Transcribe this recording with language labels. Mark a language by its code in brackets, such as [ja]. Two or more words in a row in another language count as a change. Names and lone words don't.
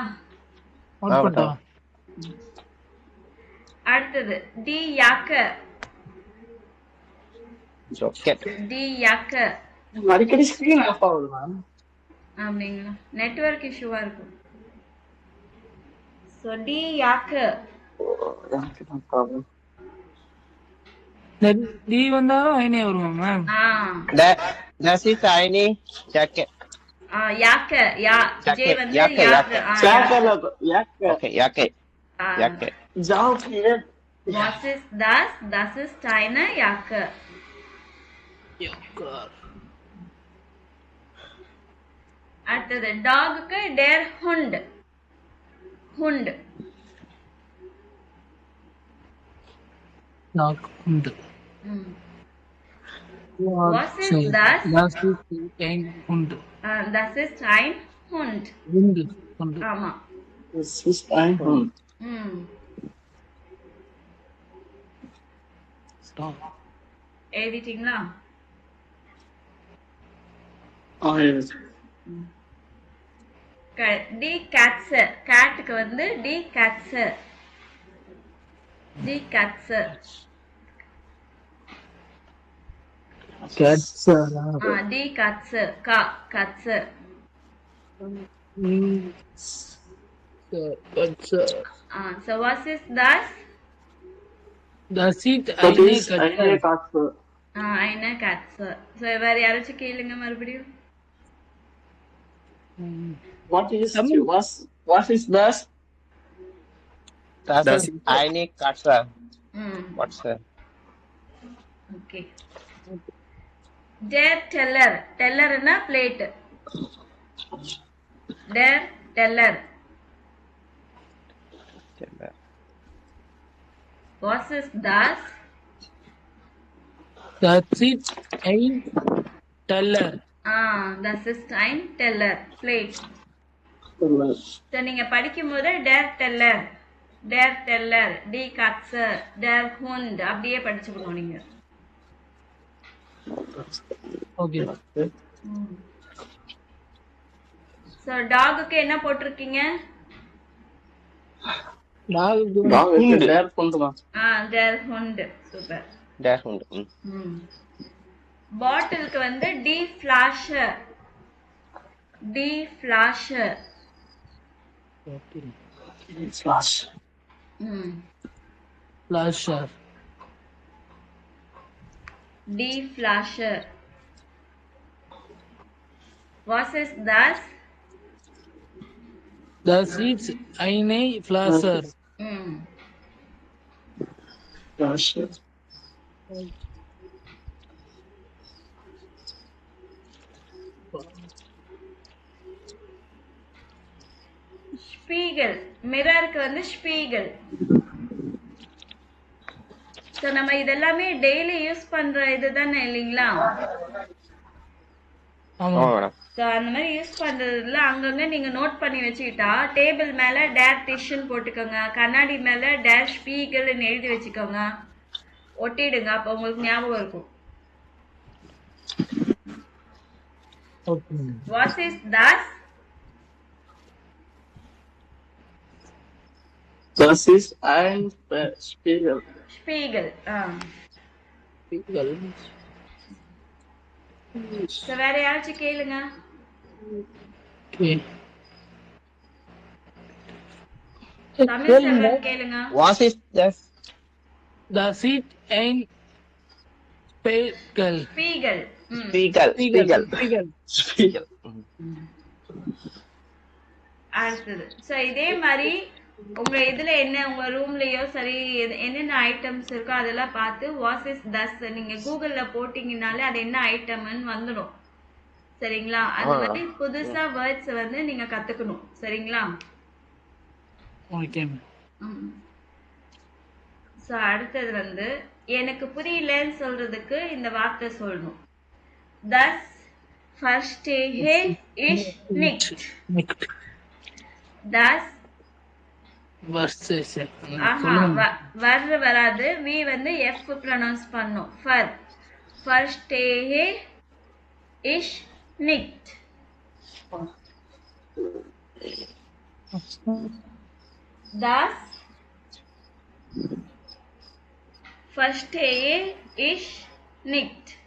[ta] நோட் பண்ணோம். அடுத்தது [de] die Jacke. [en] Jacket. [de] die Jacke. [ta] அடிக்கடி [en] screen off [ta] ஆகுது மேம். அப்படிங்களா? [en] network issue [ta] இருக்கும். சோ [de] die Jacke. [ta] டி வந்தாலும் ஐனே வருமா மேம்? [de] Das ist eine Jacket. [ta] யாக்க. ஜே வந்து யாக்க. [en] Okay, Jacket. Jacket. Jacket. [de] Was ist das? Das ist eine Jacke. [ta] அடுத்தது டாகுக்கு [de] der Hund. Hund. டாக் ஹுண்ட். Was ist das? Das ist ein Hund. Das ist ein Hund. Hund. Hund. [ta] ஆமா. [de] Das ist ein Hund. [en] Stop. [ta] எழுதிட்டீங்களா? [en] Yes. [de] die Katze. [ta] கேட்டுக்கு வந்து [de] die Katze. die Katze. Katze. die Katze. கேட்ஸர். Katze. [en] So what is that? [de] Das ist Das eine ist eine Katze. Katze. eine Katze. [ta] So வேற யாராச்சும் கேளுங்க மறுபடியும். [en] What is das? [de] Das ist eine Katze. [en] What's that? [de] Okay. Der Teller. Teller na plate. Der Teller. Was ist das? Das ist ein Teller. Das ist ein Teller. Plate. Teller. [ta] So நீங்க படிக்கும்போது [de] der Teller, der Teller, die Katze, der Hund [ta] அப்படியே படிச்சுக்கணும் நீங்க. [en] Okay. [ta] So டாகுக்கு என்ன போட்டிருக்கீங்க? [de] Der Hund. Der Hund. Super. Der Hund. [ta] பாட்டிலுக்கு வந்து [de] die Flasche. die Flasche. [en] Flash. [de] Flasher. die Flasche. Was ist das? Das ist eine Flasher. [en] Flash. [de] ஸ்பீகல். [ta] மிரருக்கு வந்து ஸ்பீகல். ஸோ நம்ம இதெல்லாமே [en] daily use [ta] பண்ற இதுதானே இல்லைங்களா? ஆமா ஆமா மேடம். ஸோ அந்த மாதிரி யூஸ் பண்றதுல அங்கங்க நீங்க நோட் பண்ணி வச்சுக்கிட்டா டேபிள் மேல [de] der Tisch [ta] போட்டுக்கோங்க, கண்ணாடி மேல [de] der Spiegel [ta] எழுதி வச்சுக்கோங்க, ஒட்டிடுங்க. அப்போ உங்களுக்கு ஞாபகம் இருக்கும். ஓகே [en] What is das? [de] Das ist ein Spiegel. ஸ்பீகல். பீகல் [ta] ஸோ வேற யாராச்சும் கேளுங்க. ஓகே தமிழ் கேளுங்க செல்வன் கேளுங்க. [en] What is das? the seat and Spiegel [de] ஸ்பீகல். [en] ஸ்பீக்கர் [de] பீகல் [en] ஸ்பீக்கர் [de] பீகல் [en] ஸ்பீக்கர். [ta] அடுத்தது. ஸோ இதே மாதிரி உங்க இதுல என்ன உங்க ரூம்லயோ சரி என்னென்ன ஐட்டம்ஸ் இருக்கோ அதெல்லாம் பார்த்து [en] What is das [ta] நீங்க கூகுள்ல போட்டீங்கனாலே அது என்ன ஐட்டம்னு வந்துடும். சரிங்களா? அது வந்து புதுசா வேர்ட்ஸ் வந்து நீங்க கத்துக்கணும். சரிங்களா? ஓகே ஸோ அடுத்தது வந்து எனக்கு புரியலன்னு சொல்றதுக்கு இந்த வார்த்தை சொல்லணும். [de] Das verstehe ich nicht. Das வர்சஸ் [ta] வராது. வி வந்து எஃப் ப்ரொனவுன்ஸ் பண்ணும். [de] verstehe ich nicht. Das verstehe ich nicht.